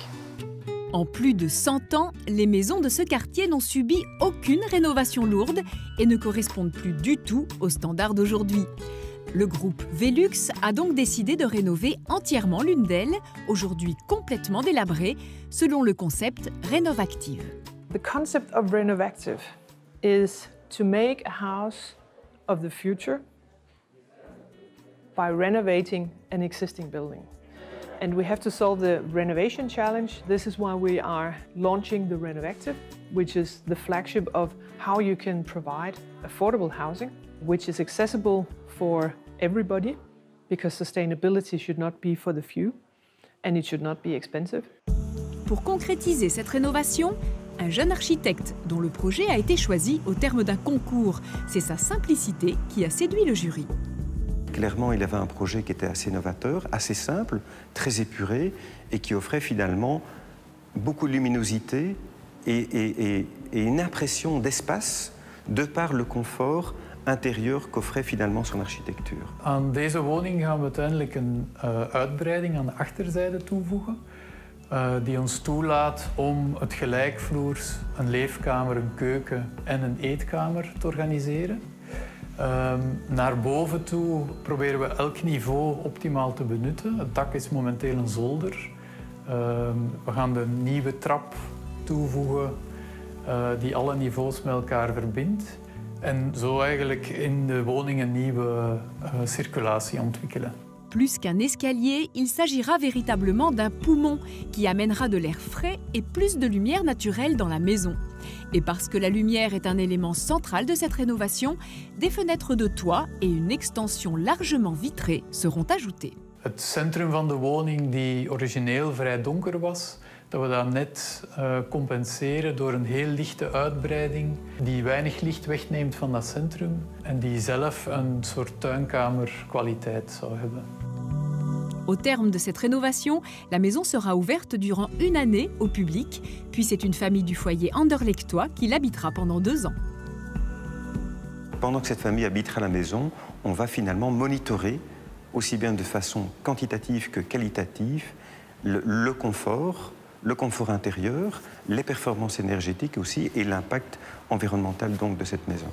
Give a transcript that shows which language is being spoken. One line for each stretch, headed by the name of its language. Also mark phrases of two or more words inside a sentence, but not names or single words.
French: En plus de 100 ans, les maisons de ce quartier n'ont subi aucune rénovation lourde et ne correspondent plus du tout aux standards d'aujourd'hui. Le groupe Velux a donc décidé de rénover entièrement l'une d'elles, aujourd'hui complètement délabrée, selon le concept Renovactive.
English: The concept of Renovactive is to make a house of the future by renovating an existing building. And we have to solve the renovation challenge. This is why we are launching the Renovactive, which is the flagship of how you can provide affordable housing, which is accessible for everybody, because sustainability should not be for the few, and it should not be expensive.
French: Pour concrétiser cette rénovation, un jeune architecte dont le projet a été choisi au terme d'un concours. C'est sa simplicité qui a séduit le jury. Clairement, il avait un projet qui était assez novateur, assez simple, très épuré et qui offrait finalement beaucoup de luminosité et une impression d'espace de par le confort intérieur qu'offrait finalement son architectuur.
Dutch: Aan deze woning gaan we uiteindelijk een uitbreiding aan de achterzijde toevoegen die ons toelaat om het gelijkvloers, een leefkamer, een keuken en een eetkamer te organiseren. Naar boven toe proberen we elk niveau optimaal te benutten. Het dak is momenteel een zolder. We gaan de nieuwe trap toevoegen die alle niveaus met elkaar verbindt. En zo eigenlijk in de woning een nieuwe circulatie ontwikkelen.
French: Plus qu'un escalier, il s'agira véritablement d'un poumon qui amènera de l'air frais et plus de lumière naturelle dans la maison. Et parce que la lumière est un élément central de cette rénovation, des fenêtres de toit et une extension largement vitrée seront ajoutées.
Dutch: Het centrum van de woning die origineel vrij donker was, dat we dat net compenseren door een heel lichte uitbreiding die weinig licht wegneemt van dat centrum en die zelf een soort tuinkamerkwaliteit zou hebben.
French: Au terme de cette rénovation, la maison sera ouverte durant une année au public, puis c'est une famille du foyer anderlechtois qui l'habitera pendant 2 ans. Pendant que cette famille habitera la maison, on va finalement monitorer, aussi bien de façon quantitative que qualitative, le confort intérieur, les performances énergétiques aussi et l'impact environnemental donc de cette maison.